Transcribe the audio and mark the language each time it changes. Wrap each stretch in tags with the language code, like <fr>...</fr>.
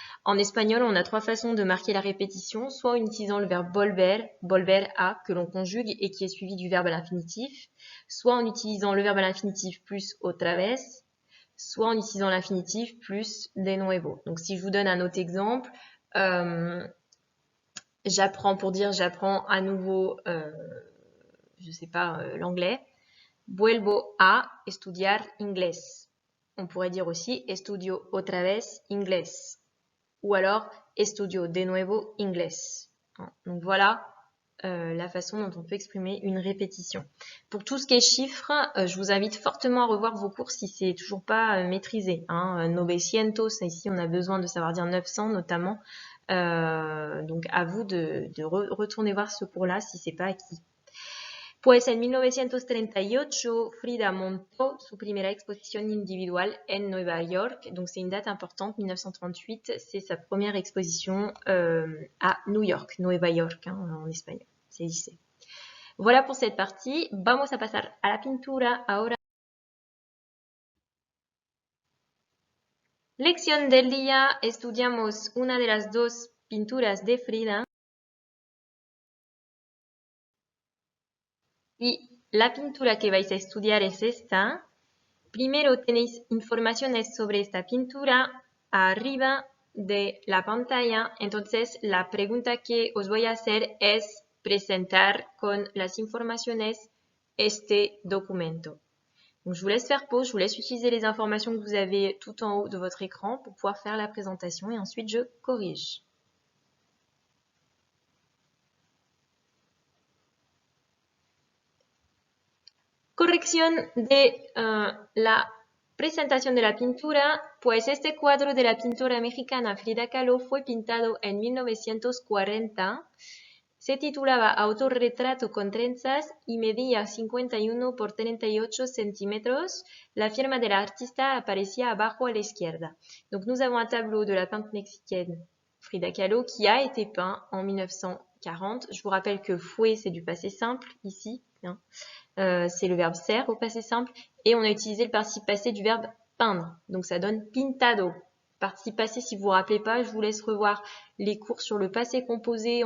<fr>En espagnol, on a trois façons de marquer la répétition, soit en utilisant le verbe volver, volver a, que l'on conjugue et qui est suivi du verbe à l'infinitif, soit en utilisant le verbe à l'infinitif plus otra vez, soit en utilisant l'infinitif plus de nuevo. Donc si je vous donne un autre exemple, j'apprends pour dire j'apprends à nouveau, je sais pas, l'anglais.</fr> <es>Vuelvo a estudiar inglés.</es> <fr>On pourrait dire aussi</fr> <es>estudio otra vez inglés.</es> <fr>Ou alors</fr> <es>estudio de nuevo inglés.</es> <fr>Donc voilà la façon dont on peut exprimer une répétition. Pour tout ce qui est chiffres, je vous invite fortement à revoir vos cours si c'est toujours pas maîtrisé. 900, ici on a besoin de savoir dire 900 notamment. Donc à vous de retourner voir ce cours-là si c'est pas acquis.</fr> <es>Pues en 1938, Frida montó su primera exposición individual en Nueva York.</es> <fr>Donc c'est une date importante, 1938, c'est sa première exposition à New York, Nueva York en espagnol, c'est lycée. Voilà pour cette partie.</fr> <es>Vamos a pasar a la pintura ahora. Lección del día, estudiamos una de las dos pinturas de Frida. Y la pintura que vais a estudiar es esta. Primero tenéis informaciones sobre esta pintura arriba de la pantalla. Entonces, la pregunta que os voy a hacer es presentar con las informaciones este documento.</es> <fr>Donc, je vous laisse faire pause, je vous laisse utiliser les informations que vous avez tout en haut de votre écran pour pouvoir faire la présentation et ensuite je corrige.</fr> <es>Corrección de la presentación de la pintura, pues este cuadro de la pintora mexicana Frida Kahlo fue pintado en 1940. Se titulaba Autorretrato con trenzas y medía 51 por 38 centímetros. La firma de la artista aparecía abajo a la izquierda.</es> <fr>Donc nous avons un tableau de la peintre mexicaine Frida Kahlo qui a été peint en 1940. Je vous rappelle que fue c'est du passé simple ici. C'est le verbe ser au passé simple et on a utilisé le participe passé du verbe peindre. Donc ça donne pintado. Participe passé, si vous vous rappelez pas, je vous laisse revoir les cours sur le passé composé.</fr>